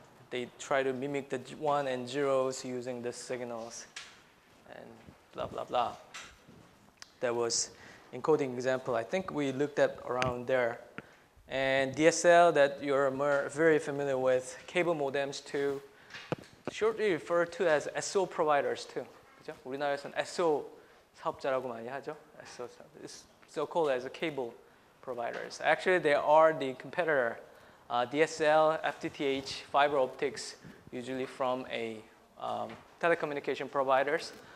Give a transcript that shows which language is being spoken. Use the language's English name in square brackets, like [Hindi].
[English] They try to mimic the 1 and 0s using the signals and blah, blah, blah. That was encoding example. I think we looked at around there. And DSL that you're very familiar with, cable modems too, shortly referred to as SO providers too. [Korean] 그죠? 우리나라에서는 SO 사업자라고 많이 하죠. [English] SO it's so called as a cable providers. Actually, they are the competitor. DSL, FTTH, fiber optics, usually from a telecommunication providers.